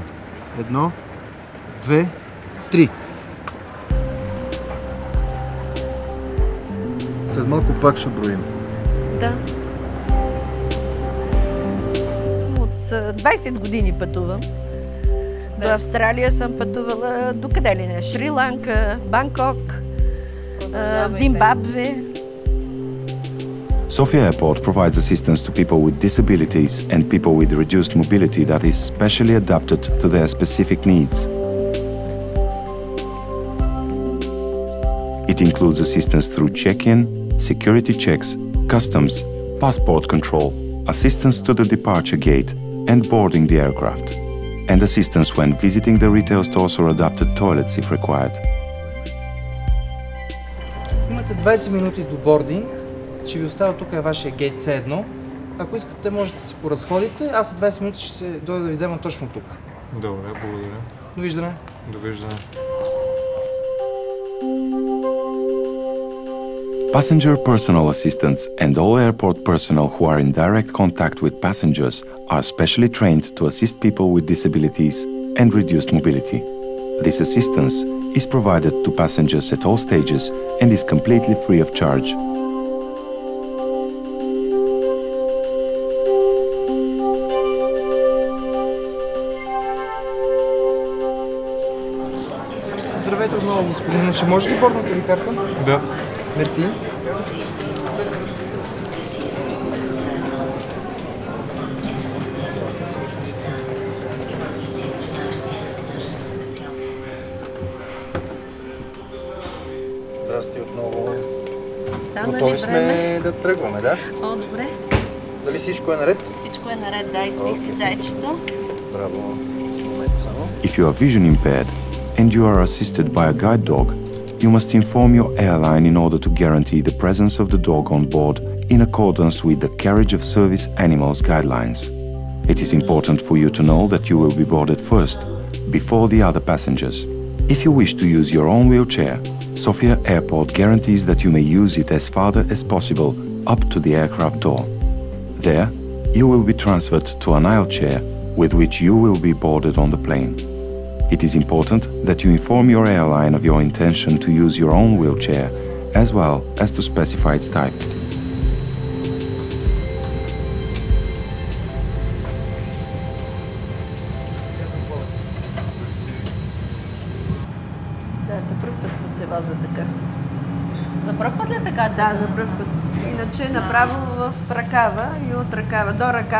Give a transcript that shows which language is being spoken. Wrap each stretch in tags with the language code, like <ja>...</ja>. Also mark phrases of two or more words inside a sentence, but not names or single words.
<bg>1, 2, 3. След малко пак ще броим. Да. От 20 години пътувам. До Австралия съм пътувала до къде ли не? Шри-Ланка, Банкок, Зимбабве.</bg> <en>Sofia Airport provides assistance to people with disabilities and people with reduced mobility that is specially adapted to their specific needs. It includes assistance through check-in, security checks, customs, passport control, assistance to the departure gate and boarding the aircraft, and assistance when visiting the retail stores or adapted toilets if required.</en> <bg>Имате 20 минути до бординг. Ще ви оставя тук е вашия гейт C1. Ако искате, можете да се поразходите. Аз след 20 минути ще се дойда да ви взема точно тук. Добре, благодаря. Довиждане. Довиждане.</bg> <en>Passenger personal assistants and all airport personnel who are in direct contact with passengers are specially trained to assist people with disabilities and reduced mobility. This assistance is provided to passengers at all stages and is completely free of charge.</en> <bg>Здравейте отново, господин. Ще може ли бордната ви карта? Да. Мерси. Здрасти отново. Стана Готови ли сме време? да тръгваме, да? О, добре. Дали всичко е наред? Всичко е наред, да, изпих си чайчето. Браво. Момент само.</bg> <en>If you are vision impaired and you are assisted by a guide dog, you must inform your airline in order to guarantee the presence of the dog on board in accordance with the Carriage of Service Animals guidelines. It is important for you to know that you will be boarded first, before the other passengers. If you wish to use your own wheelchair, Sofia Airport guarantees that you may use it as far as possible up to the aircraft door. There, you will be transferred to an aisle chair with which you will be boarded on the plane. It is important that you inform your airline of your intention to use your own wheelchair, as well as to specify its type.</en> <bg>Да, за първ път се воза така. За пръв път ли се качва? Да, за първ път. Иначе направо в ръкава и от ръкава до ръкава,</bg>